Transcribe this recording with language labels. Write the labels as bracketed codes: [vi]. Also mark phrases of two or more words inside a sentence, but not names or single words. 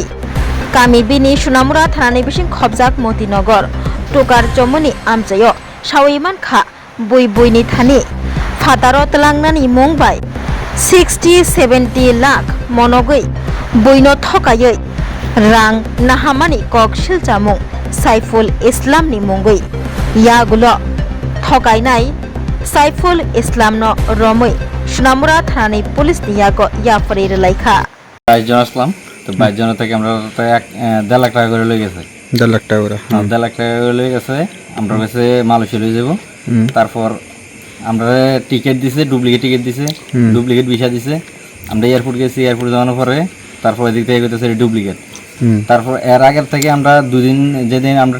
[trp] Kami bini Sunamura thanani bising khobjak Motinagar Tukar Jomuni amjayo Shawiman kha buini thani Fataro talangnani mungbai 60-70 lakh monogui buino thokayei rang nahamani kokshil chamung Saiful Islamni mungui yagulo thakainai Saiful Islamno romui Sunamura thanani police niyago yapari relaikha [bn] 22 জন আসলাম তো 22 জন থেকে আমরা 1.5 লাখ টাকা করে লয়ে গেছে 1.5 লাখ টাকা করে 1.5 লাখ টাকা করে লয়ে গেছে আমরা কাছে মালয়েশিয়া লয়ে যাব তারপর আমরা টিকিট দিছে ডুপ্লিকেট টিকিট দিছে ডুপ্লিকেট ভিসা দিছে আমরা এয়ারপোর্ট গেছি এয়ারপোর্ট যাওয়ার পরে তারপর এদিক থেকে কইতেছে ডুপ্লিকেট তারপর এর আগের থেকে আমরা দুদিন যেদিন আমরা